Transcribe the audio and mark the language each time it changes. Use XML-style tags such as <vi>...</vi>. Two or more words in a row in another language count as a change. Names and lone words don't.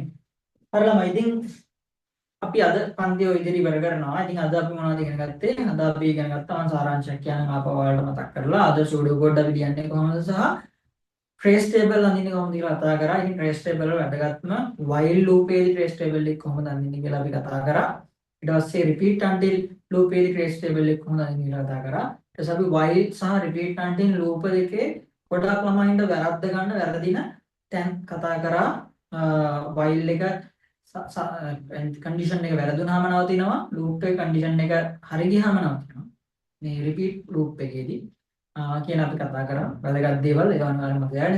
<si>හරිලම ඉතින් අපි අද පන්ති ඔය ඉදිරි ඉවර කරනවා. ඉතින් අද අපි මොනවද ඉගෙන ගත්තේ? අද අපි ඉගෙන ගත්තා මම සාරාංශයක් කියන ආපහු ඔයාලට මතක් කරලා අද</si> <en>pseudo code</en> <si>අපි ලියන්නේ කොහොමද සහ</si> <en>trace table</en> <si>අඳින්නේ කොහොමද කියලා කතා කරා. ඉතින්</si> <en>trace table</en> <si>වල වැදගත්ම</si> <en>while loop</en> <si>එකේ</si> <en>trace table</en> <si>එක කොහොමද අඳින්නේ කියලා අපි කතා කරා. ඊට පස්සේ</si> <en>repeat until loop</en> <si>එකේ</si> <en>trace table</en> <si>එක කොහොමද අඳින්නේ කියලා කතා කරා. ඊට පස්සේ අපි while සහ</si> <en>repeat until loop</en> <si>එකේ ගොඩක් ළමයින්ට වැරද්ද ගන්න වැරදින තැන් කතා කරා. while එක කන්ඩිෂන් එක වැරදුනහම නවතිනවා ලූප් එක කන්ඩිෂන් එක හරි ගියාම නවතිනවා මේ</si> <en>repeat loop</en> <si>එකේදී කියන අපි කතා කරා වැදගත් දේවල් ඒක අනිවාර්යයෙන්ම මතක තියාගන්න.</si>